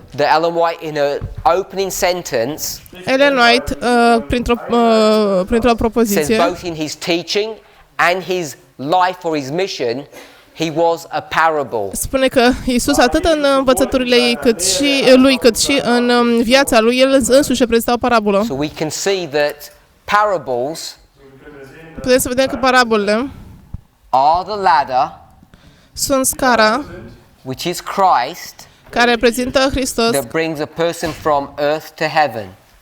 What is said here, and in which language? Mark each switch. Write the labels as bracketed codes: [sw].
[en] that Ellen White, in her opening sentence, [ro] Ellen White, printr-o [en] says [ro] propoziție, [en] both in his teaching and his life or his mission, he was a parable. [ro] spune că Isus, atât în învățăturile ei, cât și în viața lui, el însuși reprezenta o parabolă. [en] So we can see that parables [ro] Putem să vedem că parabolele [en] are the ladder, [ro] sunt scara [en] which is Christ, [ro] care reprezintă Hristos, [en] that brings a person from earth to heaven.